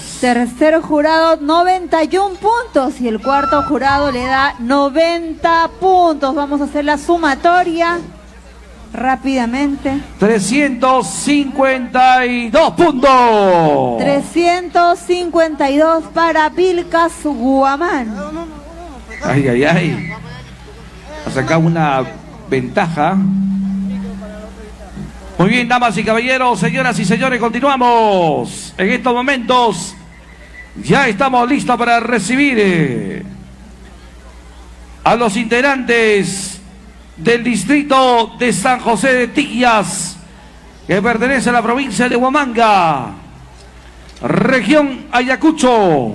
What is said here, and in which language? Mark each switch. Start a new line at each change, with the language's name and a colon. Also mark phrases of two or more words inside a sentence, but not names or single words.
Spanish: Tercer jurado, 91 puntos. Y el cuarto jurado le da 90 puntos. Vamos a hacer la sumatoria rápidamente. 352 puntos. 352 para Pilcas Huamán. Ay, ay, ay. Ha sacado una ventaja. Muy bien, damas y caballeros, señoras y señores, continuamos. En estos momentos ya estamos listos para recibir a los integrantes del distrito de San José de Tiquillas, que pertenece a la provincia de Huamanga, región Ayacucho.